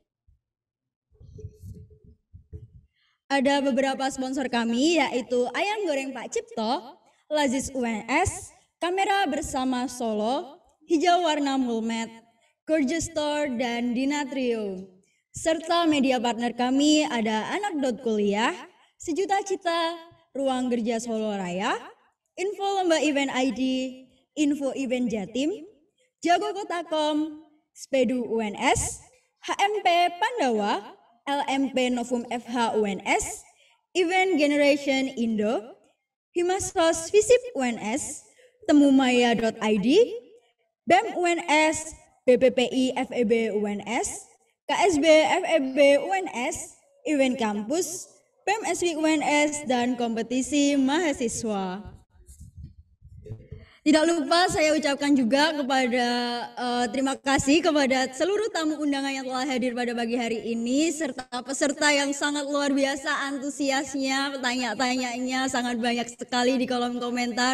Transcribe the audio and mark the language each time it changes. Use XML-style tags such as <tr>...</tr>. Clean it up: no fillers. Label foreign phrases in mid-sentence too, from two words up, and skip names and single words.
<id>Ada beberapa sponsor kami yaitu Ayam Goreng Pak Cipto, Lazis UNS, Kamera Bersama Solo, Hijau Warna Mulmet, Gorgeous Store, dan Dinatrio. Serta</id> <en>media partner</en> <id>kami ada Anak Kuliah, Sejuta Cita, Ruang Kerja Solo Raya, Info Lomba Event ID, Info Event Jatim, Jago Kotakom, Spedu UNS, HMP Pandawa, LMP Novum FH UNS, Event Generation Indo, Himasos Visip UNS, Temumaya.id, BEM UNS, BPPI FEB UNS, KSB FEB UNS, Event Kampus, BEM SW UNS, dan kompetisi mahasiswa. Tidak lupa saya ucapkan juga kepada terima kasih kepada seluruh tamu undangan yang telah hadir pada pagi hari ini serta peserta yang sangat luar biasa antusiasnya, tanya-tanyanya sangat banyak sekali di kolom komentar.</id>